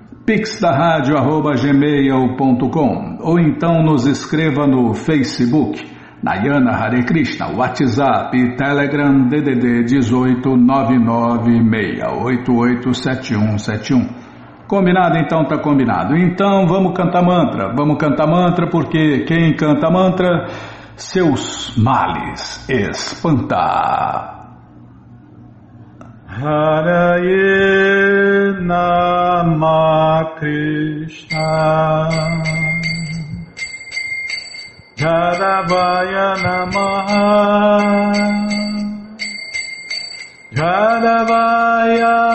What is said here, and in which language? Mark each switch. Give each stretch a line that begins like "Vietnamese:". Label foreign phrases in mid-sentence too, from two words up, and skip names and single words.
Portuguese: pixdarradio@gmail.com ou então nos escreva no Facebook, Nayana Hare Krishna, WhatsApp e Telegram DDD 18986887171. Combinado? Então tá combinado. Então vamos cantar mantra porque quem canta mantra, seus males espanta.
Sanskrit: हरये नमः कृष्ण यादवाय नमः यादवाय